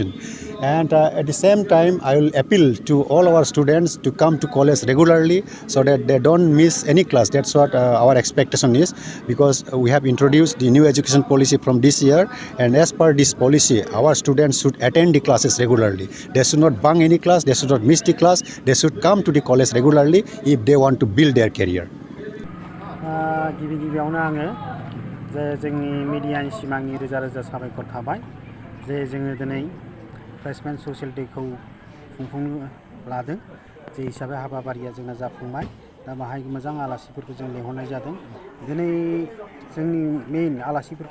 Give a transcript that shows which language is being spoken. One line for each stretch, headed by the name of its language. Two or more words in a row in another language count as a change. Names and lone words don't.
English: And at the same time, I will appeal to all our students to come to college regularly so that they don't miss any class. That's what our expectation is, because we have introduced the new education policy from this year, and as per this policy, our students should attend the classes regularly. They should not bunk any class, they should not miss the class, they should come to the college regularly if they want to build their career.
Bodo: गिबियावनो आङो जे जोंनि मिडियानि सिमांनि रोजा रोजा साबायखर थाबाय जे जोङो दिनै
English: freshmen social dayखौ
Bodo: खुंफुंनो लादों जे हिसाबै हाबाफारिया जोंना जाफुंबाय दा बाहाय मोजां आलासिफोरखौ जों लेंहरनाय जादों दिनै जोंनि मेइन आलासिफोरखौ